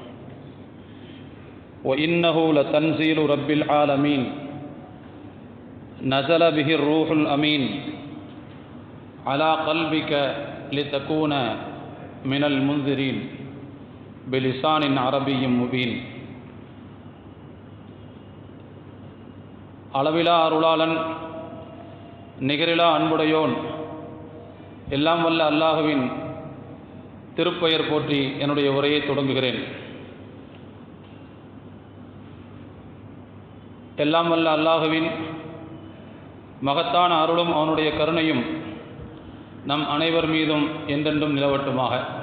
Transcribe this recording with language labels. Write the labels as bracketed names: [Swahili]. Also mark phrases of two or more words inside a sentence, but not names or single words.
[Arabic] وإنه لتنزيل رب العالمين نزل به الروح الأمين على قلبك لتكون من المنذرين بلسان عربي مبين. [Tamil] அளவிலா அருளாளன், நிகரிலா அன்புடையோன், எல்லாம் வல்ல அல்லாஹுவின் திருப்பெயர் போற்றி என்னுடைய உரையை தொடங்குகிறேன். எல்லாம் வல்ல அல்லாஹுவின் மகத்தான அருளும் அவனுடைய கருணையும் நம் அனைவர் மீதும் என்றென்றும் நிலவட்டுமாக.